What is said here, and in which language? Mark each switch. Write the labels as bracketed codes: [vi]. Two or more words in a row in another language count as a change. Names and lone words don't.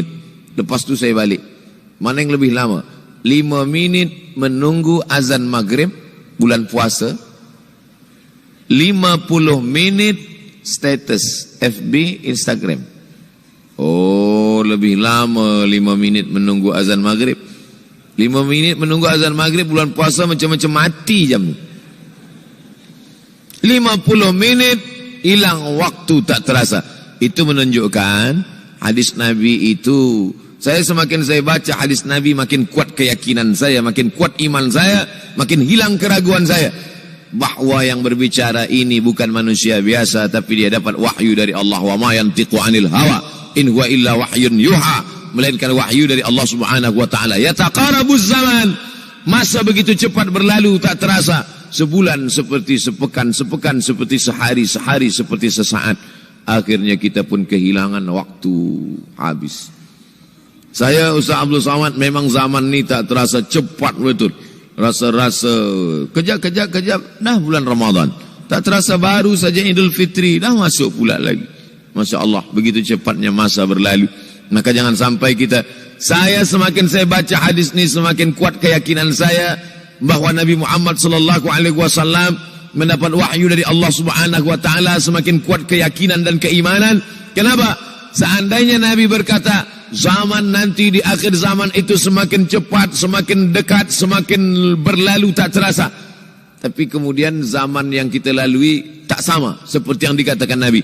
[ms] Lepas tu saya balik, mana yang lebih lama? 5 minit menunggu azan maghrib bulan puasa, 50 menit status FB, Instagram. Oh, lebih lama 5 minit menunggu azan maghrib. 5 minit menunggu azan maghrib bulan puasa macam-macam mati jam ni. 50 menit hilang waktu tak terasa. Itu menunjukkan hadis Nabi itu, saya semakin saya baca hadis Nabi makin kuat keyakinan saya, makin kuat iman saya, makin hilang keraguan saya bahwa yang berbicara ini bukan manusia biasa, tapi dia dapat wahyu dari Allah. [ar] وما ينطق عن الهوى إن هو إلا وحي يوحى, [ms] melainkan wahyu dari Allah [ar] سبحانه وتعالى. يتقارب الزمان, [ms] masa begitu cepat berlalu tak terasa. Sebulan seperti sepekan, sepekan seperti sehari, sehari seperti sesaat. Akhirnya kita pun kehilangan waktu, habis. Saya Ustaz Abdul Somad, memang zaman ni tak terasa, cepat betul. Rasa-rasa kejap, dah bulan Ramadan. Tak terasa baru saja Idul Fitri, dah masuk pula lagi. [ar] ما شاء الله, [ms] begitu cepatnya masa berlalu. Maka jangan sampai kita, saya semakin saya baca hadis ni semakin kuat keyakinan saya bahwa Nabi Muhammad [ar] صلى الله عليه وسلم [ms] mendapat wahyu dari Allah [ar] سبحانه وتعالى, [ms] semakin kuat keyakinan dan keimanan. Kenapa? Seandainya Nabi berkata zaman nanti di akhir zaman itu semakin cepat, semakin dekat, semakin berlalu tak terasa. Tapi kemudian zaman yang kita lalui tak sama seperti yang dikatakan Nabi.